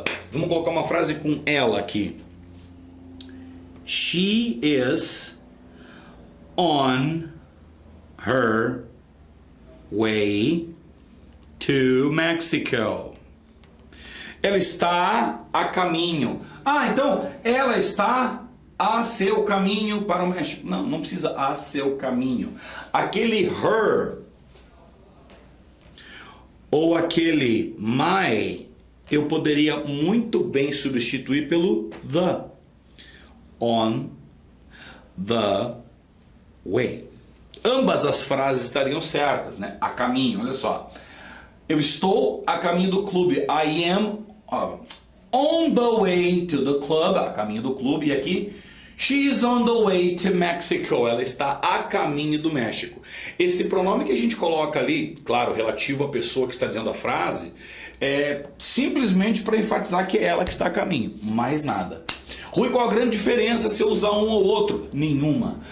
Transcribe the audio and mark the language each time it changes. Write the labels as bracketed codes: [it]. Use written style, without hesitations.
[pt] Vamos colocar uma frase com ela aqui. [en] She is on her way to Mexico. [pt] Ela está a caminho. Então ela está a seu caminho para o México. Não, não precisa a seu caminho. Aquele her ou aquele my eu poderia muito bem substituir pelo the. [en] On the way. [pt] Ambas as frases estariam certas, né? A caminho, olha só. Eu estou a caminho do clube. [en] I am on the way to the club. [pt] A caminho do clube. E aqui, [en] she is on the way to Mexico. [pt] Ela está a caminho do México. Esse pronome que a gente coloca ali, claro, relativo à pessoa que está dizendo a frase, é simplesmente para enfatizar que é ela que está a caminho, mais nada. Rui, qual a grande diferença se eu usar um ou outro? Nenhuma.